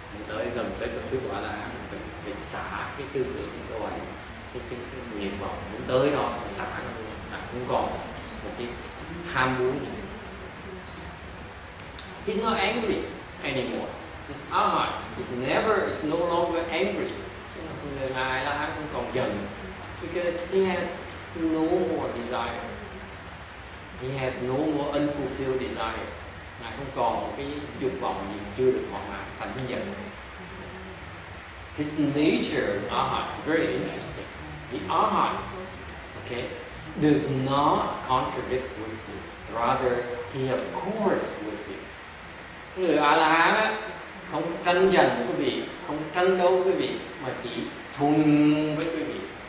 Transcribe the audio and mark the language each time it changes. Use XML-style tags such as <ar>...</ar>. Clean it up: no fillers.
<vi>Tới gần tới kết quả là phải xả cái tư tưởng của bạn, cái nguyện vọng muốn tới đó xả nó không còn một cái ham muốn gì.</vi> <en>He's not angry anymore. His heart is no longer angry.</en> <vi>Người ngài là không còn giận,</vi> <en>because he has no more desire. He has no more unfulfilled desire.</en> <vi>Ngài không còn một cái dục vọng gì chưa được thỏa mãn, thành giận.</vi> <en>His nature, Arhat, is very interesting. The Arhat, okay, does not contradict with you. Rather, he accords with you.</en> <vi>Người A-la-hán á, không tranh giành với quý vị, không tranh đấu với quý vị, mà chỉ thuần với quý vị.</vi>